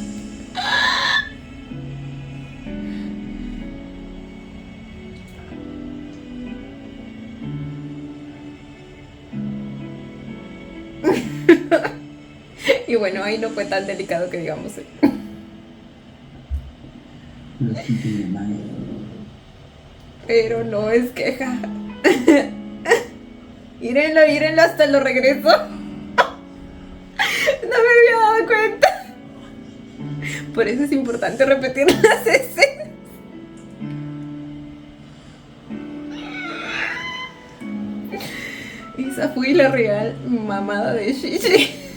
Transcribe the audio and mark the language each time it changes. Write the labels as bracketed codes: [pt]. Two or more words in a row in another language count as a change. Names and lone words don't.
[es] Y bueno, ahí no fue tan delicado que digamos. [th] เลือกที่ดีหรือไม่ [es] Pero no es queja. Írenlo, írenlo, hasta lo regreso. No me había dado cuenta. Por eso es importante repetir las escenas. Esa fue la real mamada de Shishi.